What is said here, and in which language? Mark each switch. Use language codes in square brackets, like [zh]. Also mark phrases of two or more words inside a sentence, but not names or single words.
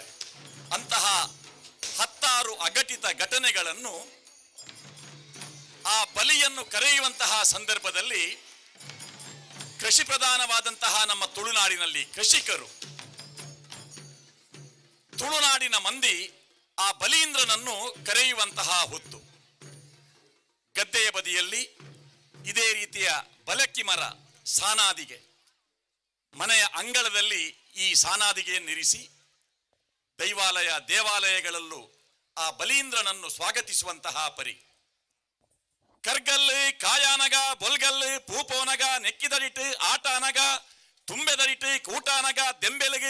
[kn] ಅಂತಹ 10 ಅಘಟಿತ ಘಟನೆಗಳನ್ನು ಆ ಬಲಿಯನ್ನು ಕರೆಯುವಂತಹ ಸಂದರ್ಭದಲ್ಲಿ ಕೃಷಿ ಪ್ರಧಾನವಾದಂತಹ ನಮ್ಮ ತುಳುನಾಡಿನಲ್ಲಿ ಕೃಷಿಕರು, ತುಳುನಾಡಿನ ಮಂದಿ ಆ ಬಲೀಂದ್ರನನ್ನು ಕರೆಯುವಂತಹ ಹೊತ್ತು ಗದ್ದೆಯ ಬದಿಯಲ್ಲಿ ಇದೇ ರೀತಿಯ ಬಲಕ್ಕಿ ಮರ ಸಾನಾದಿಗೆ, ಮನೆಯ ಅಂಗಳದಲ್ಲಿ ಈ ಸಾನಾದಿಗೆಯನ್ನಿರಿಸಿ ದೈವಾಲಯ ದೇವಾಲಯಗಳಲ್ಲೂ ಆ ಬಲೀಂದ್ರನನ್ನು ಸ್ವಾಗತಿಸುವಂತಹ ಪರಿ. [tcy] ಕರ್ಗಲ್ಲು ಕಾಯಾನಗ ಬೊಲ್ಗಲ್ಲು ಪೂಪೋನಗ ನೆಕ್ಕಿದಡಿಟ್ಟು ಆಟಾನಗ ತುಂಬೆದಡಿಟ್ಟು ಕೂಟಾನಗ ದೆಂಬೆಲಗು